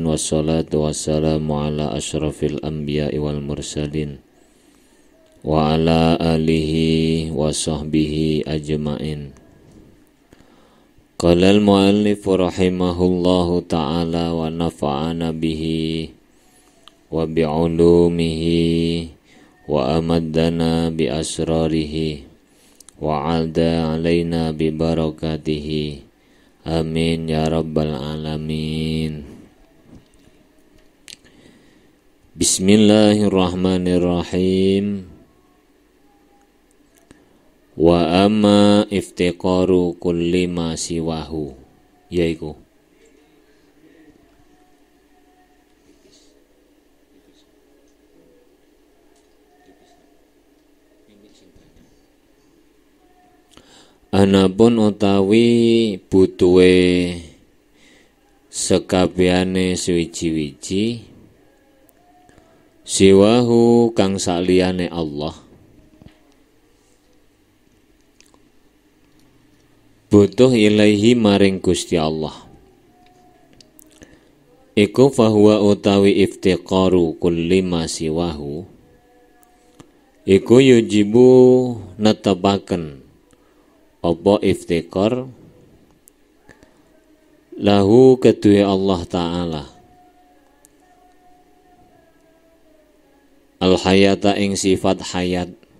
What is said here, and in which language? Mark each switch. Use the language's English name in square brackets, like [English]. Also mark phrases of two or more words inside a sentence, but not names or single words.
[Arabic] والصلاة والسلام على أشرف الأنبياء والمرسلين وعلى آله وصحبه أجمعين. قال المؤلف رحمه الله تعالى ونفعنا به وبعلومه وأمدنا بأسراره وأعاد علينا ببركاته. آمين يا رب العالمين. بسم الله الرحمن الرحيم. وأما افتقار كل ما سواه, [Javanese] yaiku anapun utawi butuhe sekabehane suwiji-wiji siwahu kang saliyane Allah, butuh ilaihi maring Gusti Allah, iku fahuwa utawi [Arabic] افتقار كل ما سواه [Javanese] iku yujibu netepaken apa iftiqar lahu kedue Allah Ta'ala al hayata ing sifat hayat